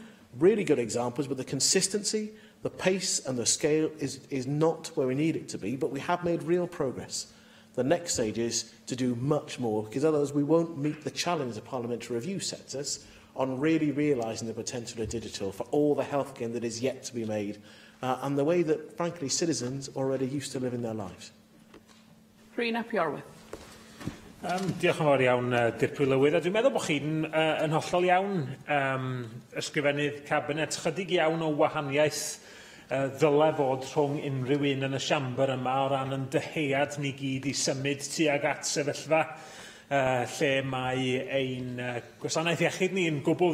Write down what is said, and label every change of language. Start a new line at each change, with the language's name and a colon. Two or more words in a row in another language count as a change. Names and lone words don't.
English: So really good examples, but the consistency, the pace and the scale is not where we need it to be, but we have made real progress. The next stage is to do much more, because otherwise we won't meet the challenge the Parliamentary Review sets us on really realising the potential of digital for all the health gain that is yet to be made, and the way that, frankly, citizens already used to living their lives.
Welsh: Rhyn ap Iorwyth. Diolch yn fawr iawn, Dirprwy Lywydd. A dwi'n meddwl bod chi'n yn hollol iawn ysgrifennydd Cabinet chydig iawn o wahaniaeth ddyle fod rhwng unrhyw un yn y siambr yma o ran yn dyhead ni gyd i symud tuag at sefyllfa lle mae ein gwasanaeth iechyd ni yn gwbl